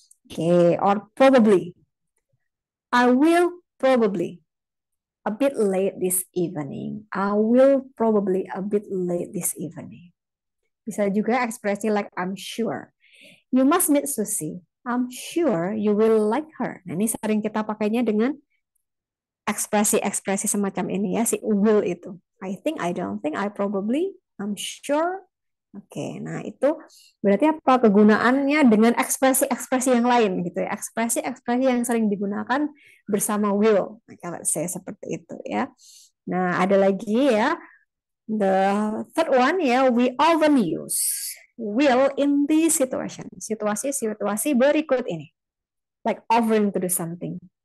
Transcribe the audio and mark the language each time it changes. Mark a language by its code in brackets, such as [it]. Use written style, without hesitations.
[en] Okay, or probably. I will probably a bit late this evening. I will probably a bit late this evening. [id] Bisa juga ekspresi [en] like I'm sure. You must meet Susie. I'm sure you will like her. [id] Nah, ini sering kita pakainya dengan ekspresi-ekspresi semacam ini ya, si will itu. [en] I think, I don't think, I probably, I'm sure. [id] Oke, nah itu berarti apa kegunaannya dengan ekspresi-ekspresi yang lain gitu ya. Ekspresi-ekspresi yang sering digunakan bersama will. Nah, kalau saya seperti itu ya. Nah, ada lagi ya. [en] The third one ya, we often use will in this situation. [id] Situasi berikut ini. [en] Like offering to do something.